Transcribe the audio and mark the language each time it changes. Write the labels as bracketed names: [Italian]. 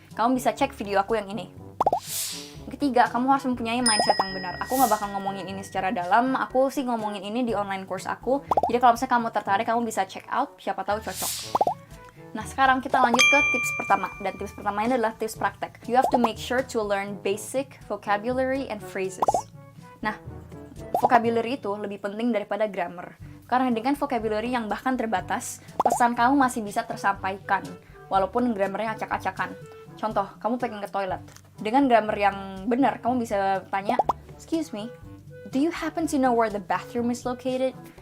[Indonesian] Kamu bisa cek video aku yang ini. Ketiga, kamu harus mempunyai mindset yang benar. Aku nggak bakal ngomongin ini secara dalam, aku sih ngomongin ini di online course aku. Jadi kalau misalnya kamu tertarik, kamu bisa check out, siapa tahu cocok. Nah, sekarang kita lanjut ke tips pertama. Dan tips pertama ini adalah tips praktek. [English] You have to make sure to learn basic vocabulary and phrases. [Indonesian] Nah, vocabulary itu lebih penting daripada grammar. Karena dengan vocabulary yang bahkan terbatas, pesan kamu masih bisa tersampaikan, walaupun grammarnya acak-acakan. Contoh, kamu pengen ke toilet. Dengan grammar yang benar, kamu bisa tanya, [English] "Excuse me, do you happen to know where the bathroom is located?"